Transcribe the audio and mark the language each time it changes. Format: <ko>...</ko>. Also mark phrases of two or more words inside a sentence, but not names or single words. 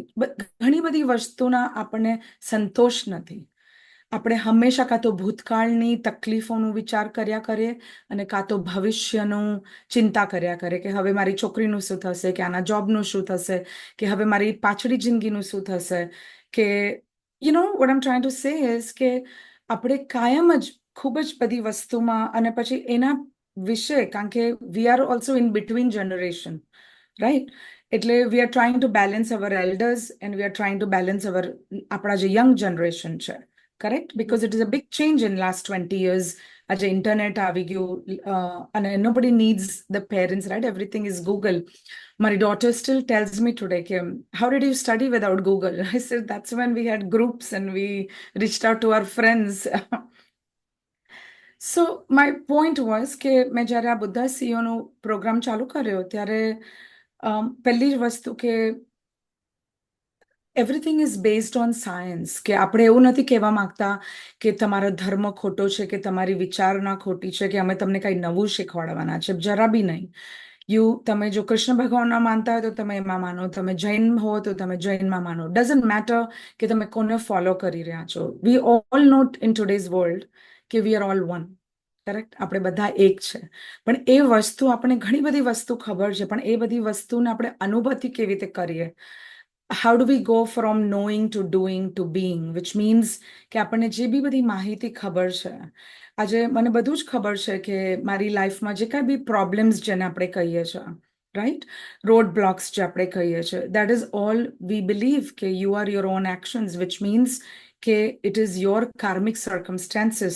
<gu>ઘણી બધી વસ્તુના આપણને સંતોષ નથી. આપણે હંમેશા કાં તો ભૂતકાળની તકલીફોનું વિચાર કર્યા કરીએ અને કાં તો ભવિષ્યનું ચિંતા કર્યા કરીએ કે હવે મારી છોકરીનું શું થશે, કે આના જોબનું શું થશે, કે હવે મારી પાછળી જિંદગીનું શું થશે, કે</gu> <en>what I'm trying to say is</en> <gu>કે આપણે કાયમ જ ખૂબ જ બધી વસ્તુમાં અને પછી એના વિશે, કારણ કે</gu> <en>we are also in between generation,</en> <gu>રાઈટ?</gu> <en>એટલે we are trying to balance our elders and we are trying to balance</en> <gu>આપણા જે</gu> <en>young generation છે. Correct? Because it is a big change in last 20 years. As the internet</en> <gu>આવી ગયું,</gu> <en>and nobody needs the parents, right? Everything is Google. My daughter still tells me today, Kim, how did you study without Google? I said, that's when we had groups and we reached out to our friends. So my point was</en> <gu>કે મેં જ્યારે આ બુદ્ધા સીઓનો પ્રોગ્રામ ચાલુ કર્યો ત્યારે પહેલી જ વસ્તુ કે</gu> <en>everything is based on science,</en> <gu>કે આપણે એવું નથી કહેવા માંગતા કે તમારો ધર્મ ખોટો છે કે તમારી વિચારણા ખોટી છે કે અમે તમને કંઈ નવું શીખવાડવાના છે, જરા બી નહીં. તમે જો કૃષ્ણ ભગવાનના માનતા હોય તો તમે એમાં માનો, તમે જૈન હો તો તમે જૈનમાં માનો.</gu> <en>doesn't matter</en> <gu>કે તમે કોને ફોલો કરી રહ્યા છો.</gu> <en>we all know in today's world કે we are all one.</en> <gu>કરેક્ટ? આપણે બધા એક છે. પણ એ વસ્તુ આપણે ઘણી બધી વસ્તુ ખબર છે, પણ એ બધી વસ્તુને આપણે અનુભૂતિ કેવી રીતે કરીએ?</gu> <en>How do we go from knowing to doing to being, which means</en> <gu>કે આપણને જે બી બધી માહિતી ખબર છે, આજે મને બધું જ ખબર છે કે મારી લાઈફમાં જે કાંઈ બી પ્રોબ્લેમ્સ જેને આપણે કહીએ છીએ, રાઈટ,</gu> <en>road blocks</en> <gu>જે આપણે કહીએ છીએ,</gu> <en>that is all we believe</en> <gu>કે</gu> <en>you are your own actions, which means</en> <gu>કે</gu> <en>it is your karmic circumstances.</en>